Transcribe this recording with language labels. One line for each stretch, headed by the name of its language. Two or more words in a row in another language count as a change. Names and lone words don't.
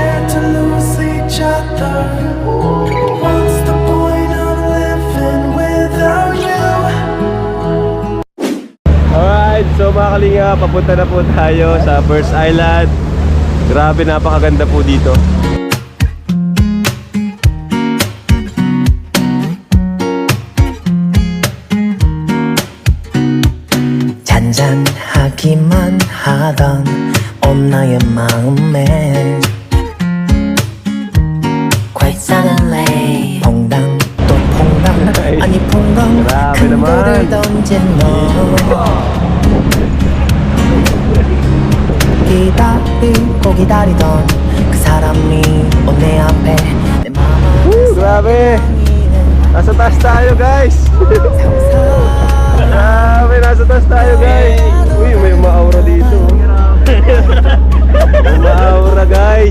English: to lose each other. What's the point of living without you?
Filipino: Alright, so mga kalinga, papunta na po tayo sa First Island. Grabe, napakaganda po dito.
Korean: 잔잔하기만 하던 온 나의 마음에
English: Quite suddenly
Korean: 퐁당 또 퐁당 아니 퐁당
Filipino: Grabe
Korean: 큰
Filipino: naman.
Korean: 돌을 던진 너 기다리고 기다리던 그 사람이 내 앞에 내 마음을
Filipino: Grabe! Nasa taas tayo, guys! Grabe, nasa taas tayo, guys! Uy, may umaaura dito. Umaaura, guys!